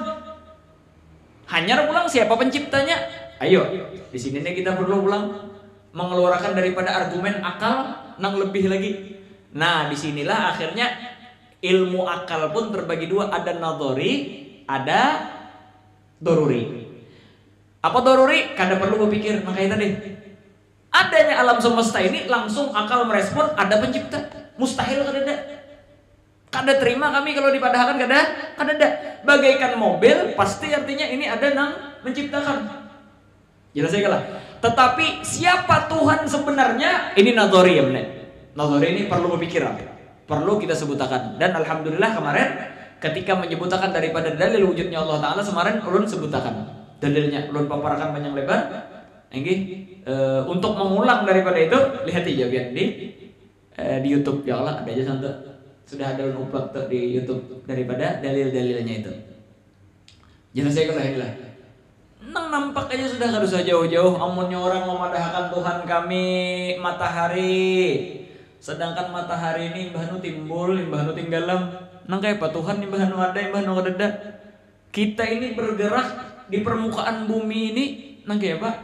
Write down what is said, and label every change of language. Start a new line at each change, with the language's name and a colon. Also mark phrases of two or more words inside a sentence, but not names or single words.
Banjar: Hanya pulang siapa penciptanya? Ayo, di sini nih kita perlu pulang mengeluarkan daripada argumen akal nang lebih lagi. Nah, disinilah akhirnya ilmu akal pun terbagi dua, ada nadhari, ada Doruri. Apa doruri? Kada perlu berpikir. Makanya tadi adanya alam semesta ini langsung akal merespon ada pencipta. Mustahil kada ada. Kada terima kami kalau dipadahkan kada ada. Bagaikan mobil pasti artinya ini ada nang menciptakan. Jelas ya lah. Tetapi siapa Tuhan sebenarnya? Ini nazari ya benar. Nazari ini perlu berpikiran. Perlu kita sebutakan. Dan alhamdulillah kemarin ketika menyebutakan daripada dalil wujudnya Allah Ta'ala kemarin ulun sebutakan dalilnya, ulun paparkan panjang lebar. Untuk mengulang daripada itu lihat aja biar di YouTube
Arabic: ya Allah
Banjar: ada aja santai. Sudah ada ulun upload di YouTube daripada dalil-dalilnya itu. Jelas saya kalau inilah. Nang nampak aja sudah harus jauh-jauh. Amunnya orang memadahkan Tuhan kami matahari, sedangkan matahari ini imbahnu timbul, imbahnu tinggalam. Nang kayak apa Tuhan imbahnu ada, imbahnu kada. Kita ini bergerak di permukaan bumi ini nang kayak apa?